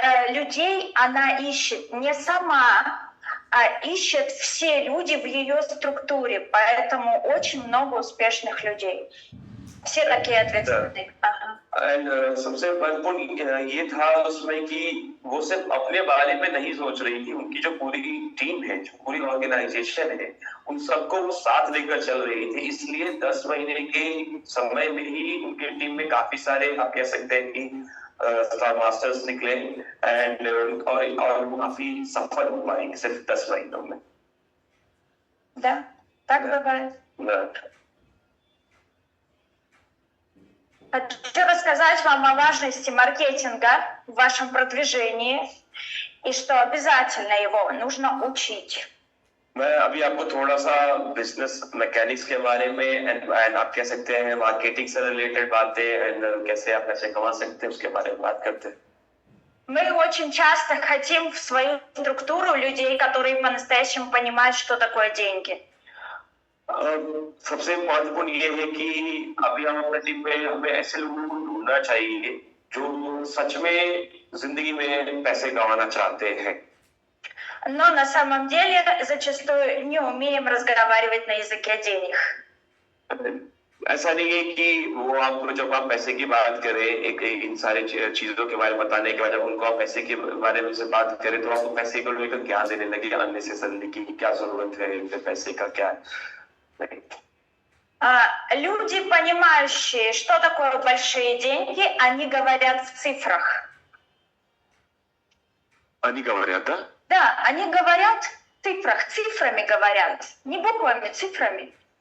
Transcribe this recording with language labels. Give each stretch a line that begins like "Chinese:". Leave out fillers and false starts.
Russian: Людей она ищет не сама, а ищет все люди в ее структуре, поэтому очень много успешных людей. Все такие ответственные.
Hindi: And सबसे महत्वपूर्ण ये था उसमें कि वो सिर्फ अपने बारे में नहीं सोच रही थी, उनकी जो पूरी टीम है, जो पूरी ऑर्गेनाइजेशन है, उन सबको वो साथ लेकर चल रही थी. इसलिए 10 महीने के समय में ही उनकी टीम में काफी सारे, आप कह सकते हैं कि स्टार मास्टर्स निकले एंड और वो काफी सफल हो पाएंगे सिर्फ 10 महीनों में.
Russian: Да, так бывает. Хочу рассказать вам о важности маркетинга в вашем продвижении и что обязательно его нужно учить.
Hindi: मैं अभी आपको थोड़ा सा बिजनेस मैकेनिक्स के बारे में एंड आप कह सकते हैं मार्केटिंग से रिलेटेड बातें एंड कैसे आप पैसे कमा सकते हैं उसके बारे में बात करते हैं.
Russian: Мы очень часто хотим в свою структуру людей, которые по-настоящему понимают, что такое деньги.
Hindi: सबसे महत्वपूर्ण ये है कि अभी हम अपने टीम में हमें ऐसे लोगों को ढूंढना चाहिए जो सच में जिंदगी में पैसे कमाना चाहते हैं.
Russian: Но на самом деле зачастую не умеем разговаривать на языке денег.
Hindi: ऐसा नहीं है कि वो आपको जब आप पैसे की बात करें, एक इन सारी चीजों के बारे में बताने के बाद जब उनको आप पैसे के बारे में से बात करें तो आपको पैसे को लेकर क्या देने लगे, अननेसेसरी की क्या जरूरत है पैसे का, क्या
Russian: Люди, понимающие, что такое большие деньги, они говорят в цифрах. Они говорят, да? Да, они говорят в цифрах, цифрами говорят, не буквами, цифрами.